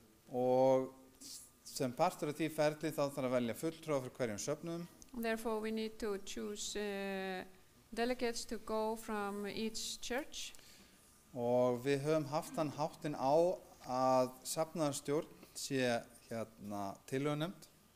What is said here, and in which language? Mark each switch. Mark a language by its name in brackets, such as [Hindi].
[Icelandic] Og sem partur af því ferli þá þarf að velja fulltrúa fyrir hverjum söfnuðum. [English] Therefore we need to choose delegates to go from each church. [Icelandic] Og við höfum haft þann háttinn á að safnaðarstjórn sé tillögunefnd.